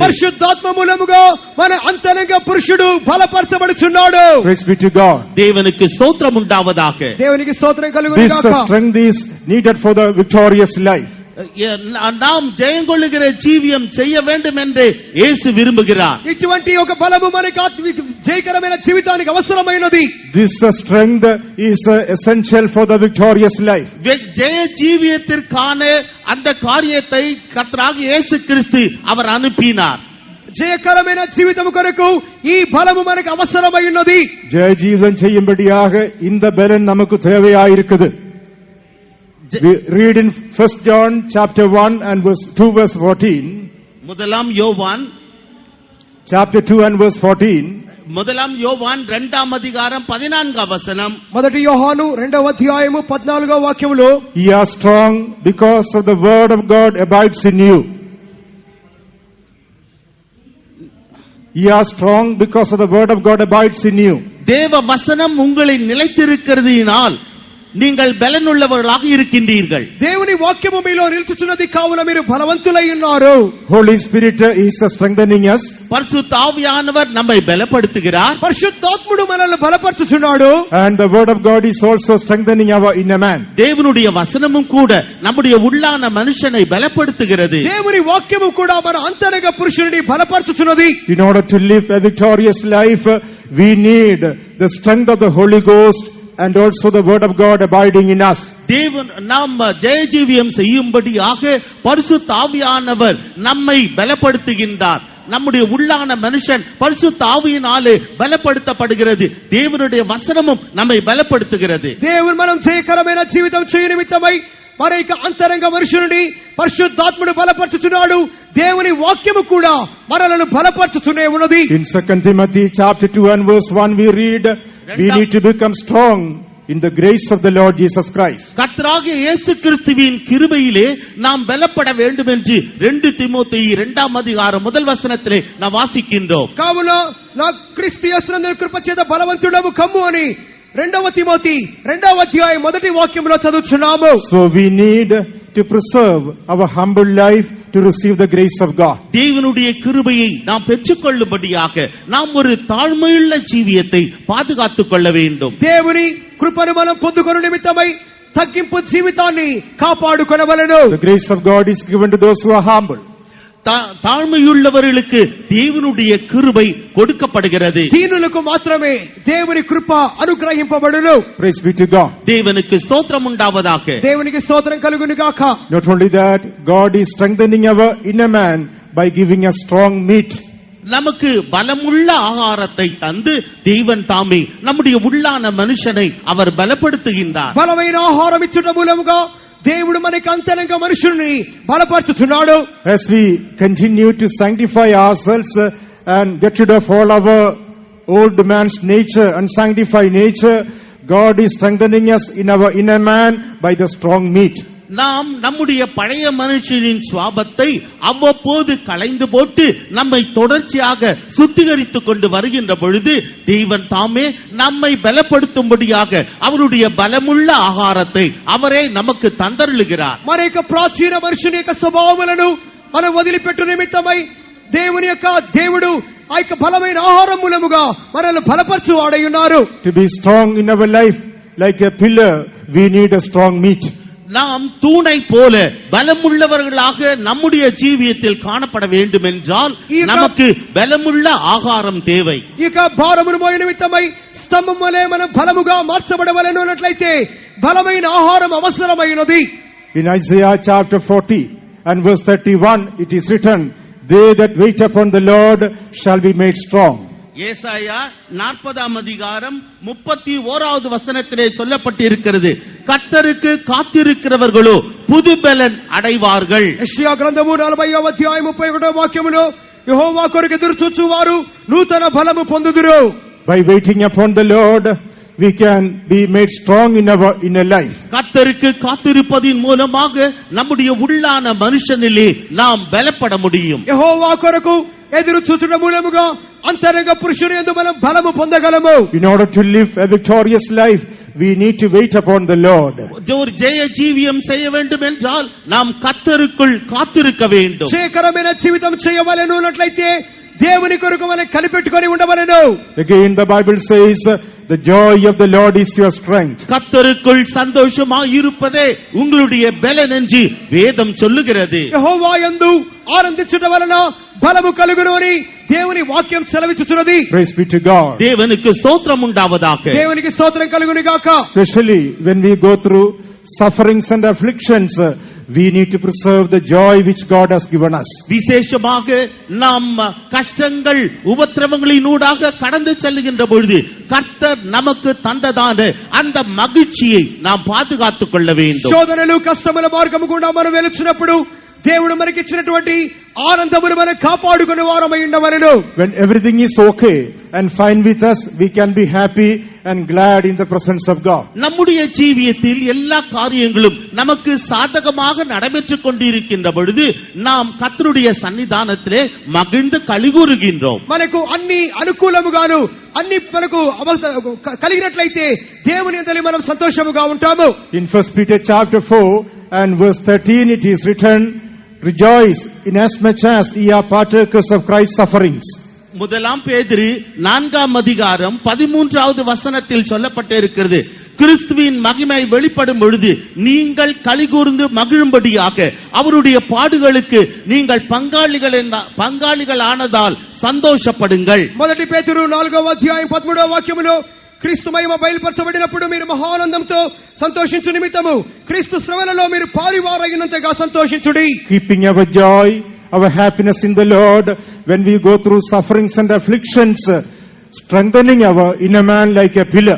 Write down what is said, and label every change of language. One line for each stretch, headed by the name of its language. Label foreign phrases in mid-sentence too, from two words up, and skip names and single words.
Telugu: పరిశుద్ధాత్మ మూలముగా మన అంతరంగ పురుషుడు బలపరచబడుచున్నాడు.
English: Praise be to God.
Tamil: தேவனுக்கு ஸ்தோத்திரம் உண்டாவதாக.
Telugu: దేవునికి స్తోత్రం కలుగును గాక.
English: This strength is needed for the victorious life.
Tamil: நாம் ஜெயங்கொள்ளுகிற ஜீவியம் செய்ய வேண்டும் என்று இயேசு விரும்புகிறார்.
Telugu: ఇటువంటి ఒక బలము మనకి జయకరమైన జీవితానికి అవసరమైనది.
English: This strength is essential for the victorious life.
Tamil: ஜெய ஜீவியத்திற்கான அந்த காரியத்தை கர்த்தராகிய இயேசு கிறிஸ்து அவர் அனுப்பினார்.
Telugu: ஜெயகரమైన జీవితం కొరకు ఈ బలము మనకు అవసరమైనది.
Tamil: ஜெய ஜீவன் செய்யும்படியாக இந்த பலன் நமக்கு தேவையாயிருக்குது.
English: We read in 1 John chapter 1 and verse 2 verse 14.
Tamil: முதலாம் யோவான்
English: chapter 2 and verse 14.
Tamil: முதலாம் யோவான் 2ஆம் அதிகாரம் 14ஆம் வசனம்.
Telugu: మొదటి యోహాను 2వ అధ్యాయము 14వ వాక్యములో
English: Ye are strong because of the word of God abides in you. Ye are strong because of the word of God abides in you.
Tamil: தேவ வசனம் உங்களில் நிலைத்திருக்கிறதினால் நீங்கள் பலனுள்ளவர்களாக இருக்கின்றீர்கள்.
Telugu: దేవుని వాక్యము మీలో నిలుచుచున్నది కావున మీరు బలవంతులై ఉన్నారు.
English: Holy Spirit is strengthening us.
Tamil: பரிசுத்த ஆவியானவர் நம்மை பலப்படுத்துகிறார்.
Telugu: పరిశుద్ధాత్ముడు మనల్ని బలపరచుచున్నాడు.
English: And the word of God is also strengthening our inner man.
Tamil: தேவனுடைய வசனமும் கூட நம்முடைய உள்ளான மனுஷனை பலப்படுத்துகிறது.
Telugu: దేవుని వాక్యము కూడా మన అంతరంగ పురుషుని బలపరచుచున్నది.
English: In order to live a victorious life, we need the strength of the Holy Ghost and also the word of God abiding in us.
Tamil: தேவன் நாம் ஜெயஜீவியம் செய்யும்படியாக பரிசுத்த ஆவியானவர் நம்மை பலப்படுத்துகின்றார். நம்முடைய உள்ளான மனுஷன் பரிசுத்த ஆவியினாலே பலப்படுத்தப்படுகிறது. தேவனுடைய வசனமும் நம்மை பலப்படுத்துகிறது.
Telugu: దేవుడు మనం జయకరమైన జీవితం చేయ నిమిత్తమై మన యొక్క అంతరంగ మనుషుని పరిశుద్ధాత్ముడు బలపరచుచున్నాడు. దేవుని వాక్యము కూడా మనలను బలపరచుచునే ఉన్నది.
English: In 2 Timothy chapter 2 and verse 1 we read, we need to become strong in the grace of the Lord Jesus Christ.
Tamil: கர்த்தராகிய இயேசு கிறிஸ்துவின் கிருபையிலே நாம் பலப்பட வேண்டும் என்று 2 தீமோத்தேயு 2ஆம் அதிகாரம் முதல் வசனத்திலே நாம் வாசிக்கின்றோம்.
Telugu: కావున నా క్రీస్తు యేసునందు కృప చేత బలవంతుడవు కమ్ము అని 2వ తిమోతి 2వ అధ్యాయం మొదటి వాక్యంలో చదువుచున్నాము.
English: So we need to preserve our humble life to receive the grace of God.
Tamil: தேவனுடைய கிருபையை நாம் பெற்றுக்கொள்ளும்படியாக நாம் ஒரு தாழ்மையுள்ள ஜீவியத்தை பாதுகாத்துக் கொள்ள வேண்டும்.
Telugu: దేవుని కృపను మనం పొందుకొను నిమిత్తమై తగ్గింపు జీవితాన్ని కాపాడుకొనవలెను.
English: The grace of God is given to those who are humble.
Tamil: தாழ்மையுள்ளவர்களுக்கு தேவனுடைய கிருபை கொடுக்கப்படுகிறது.
Telugu: దీనులకు మాత్రమే దేవుని కృప అనుగ్రహింపబడును.
English: Praise be to God.
Tamil: தேவனுக்கு ஸ்தோத்திரம் உண்டாவதாக.
Telugu: దేవునికి స్తోత్రం కలుగును గాక.
English: Not only that, God is strengthening our inner man by giving us strong meat.
Tamil: நமக்கு பலமுள்ள ஆகாரத்தை தந்து தேவன் தாமே நம்முடைய உள்ளான மனுஷனை அவர் பலப்படுத்துகின்றார்.
Telugu: బలమైన ఆహారం ఇచ్చుట మూలముగా దేవుడు మనకి అంతరంగ మనుషుల్ని బలపరచుచున్నాడు.
English: As we continue to sanctify ourselves and get rid of all our old man's nature and sanctify nature, God is strengthening us in our inner man by the strong meat.
Tamil: நாம் நம்முடைய பழைய மனுஷனின் சுவாபத்தை அவ்வப்போது களைந்து போட்டு நம்மை தொடர்ச்சியாக சுத்திகரித்துக் கொண்டு வருகின்ற பொழுது தேவன் தாமே நம்மை பலப்படுத்தும்படியாக அவருடைய பலமுள்ள ஆகாரத்தை அவரே நமக்கு தந்தருளுகிறார்.
Telugu: మన యొక్క ప్రాచీన మనుషుని యొక్క స్వభావములను మనం వదిలిపెట్టు నిమిత్తమై దేవుడు ఆ యొక్క బలమైన ఆహారం మూలముగా మనల్ని బలపరచు వాడై ఉన్నారు.
English: To be strong in our life like a pillar, we need a strong meat.
Tamil: நாம் தூணை போல பலமுள்ளவர்களாக நம்முடைய ஜீவியத்தில் காணப்பட வேண்டும் என்றால் நமக்கு பலமுள்ள ஆகாரம் தேவை.
Telugu: ఇక భారమును మోయ నిమిత్తమై స్తంభం వలె మనం బలముగా మార్చబడవలెను అన్నట్లయితే బలమైన ఆహారం అవసరమైనది.
English: In Isaiah chapter 40 and verse 31 it is written, they that wait upon the Lord shall be made strong.
Tamil: ஏசாயா 40ஆம் அதிகாரம் 31வது வசனத்திலே சொல்லப்பட்டிருக்கிறது, கர்த்தருக்கு காத்திருக்கிறவர்களோ புது பலன் அடைவார்கள்.
Telugu: యెషయా గ్రంథము 40వ అధ్యాయం 31వ వాక్యములో యెహోవా కొరకు ఎదురు చూచువారు నూతన బలము పొందుదురు.
English: By waiting upon the Lord we can be made strong in our inner life.
Tamil: கர்த்தருக்கு காத்திருப்பதின் மூலமாக நம்முடைய உள்ளான மனுஷனிலே நாம் பலப்பட முடியும்.
Telugu: యెహోవా కొరకు ఎదురు చూచుట మూలముగా అంతరంగ పురుషుని యందు మనం బలము పొందగలము.
English: In order to live a victorious life, we need to wait upon the Lord.
Tamil: ஒரு ஜெய ஜீவியம் செய்ய வேண்டும் என்றால் நாம் கர்த்தருக்குள் காத்திருக்க வேண்டும்.
Telugu: జయకరమైన జీవితం చేయవలెను అన్నట్లయితే దేవుని కొరకు మనం కనిపెట్టుకొని ఉండవలెను.
English: Again the Bible says, the joy of the Lord is your strength.
Tamil: கர்த்தருக்குள் சந்தோஷமாய் இருப்பதே உங்களுடைய பலன் என்று வேதம் சொல்லுகிறது.
Telugu: యెహోవా యందు ఆనందించుట వలన బలము కలుగును అని దేవుని వాక్యం సెలవిచ్చుచున్నది.
English: Praise be to God.
Tamil: தேவனுக்கு ஸ்தோத்திரம் உண்டாவதாக.
Telugu: దేవునికి స్తోత్రం కలుగును గాక.
English: Especially when we go through sufferings and afflictions, we need to preserve the joy which God has given us.
Tamil: விசேஷமாக நாம் கஷ்டங்கள் உபத்திரவங்களினூடாக கடந்து செல்லுகின்ற பொழுது கர்த்தர் நமக்கு தந்ததான அந்த மகிழ்ச்சியை நாம் பாதுகாத்துக் கொள்ள வேண்டும்.
Telugu: శోధనలు కష్టముల మార్గము గుండా మనం వెలుచున్నప్పుడు దేవుడు మనకిచ్చినటువంటి ఆనందమును మనం కాపాడుకునే వారమై ఉండవలెను.
English: When everything is okay and fine with us, we can be happy and glad in the presence of God.
Tamil: நம்முடைய ஜீவியத்தில் எல்லா காரியங்களும் நமக்கு சாதகமாக நடைபெற்றுக் கொண்டிருக்கின்ற பொழுது நாம் கர்த்தருடைய சன்னிதானத்திலே மகிழ்ந்து களிகூறுகின்றோம்.
Telugu: మనకు అన్ని అనుకూలముగాను అన్ని మనకు కలిగినట్లయితే దేవుని యందు మనం సంతోషముగా ఉంటాము.
English: In 1 Peter chapter 4 and verse 13 it is written, rejoice inasmuch as ye are partakers of Christ's sufferings.
Tamil: முதலாம் பேதுரு 4ஆம் அதிகாரம் 13வது வசனத்தில் சொல்லப்பட்டிருக்கிறது, கிறிஸ்துவின் மகிமை வெளிப்படும் பொழுது நீங்கள் களிகூர்ந்து மகிழும்படியாக அவருடைய பாடுகளுக்கு நீங்கள் பங்காளிகள் ஆனதால் சந்தோஷப்படுங்கள்.
Telugu: మొదటి పేతురు 4వ అధ్యాయం 13వ వాక్యములో క్రీస్తు మహిమ బయలుపరచబడినప్పుడు మీరు మహానందంతో సంతోషించు నిమిత్తము క్రీస్తు శ్రమలలో మీరు పారివారైనంతగా సంతోషించుడి.
English: Keeping our joy, our happiness in the Lord when we go through sufferings and afflictions, strengthening our inner man like a pillar.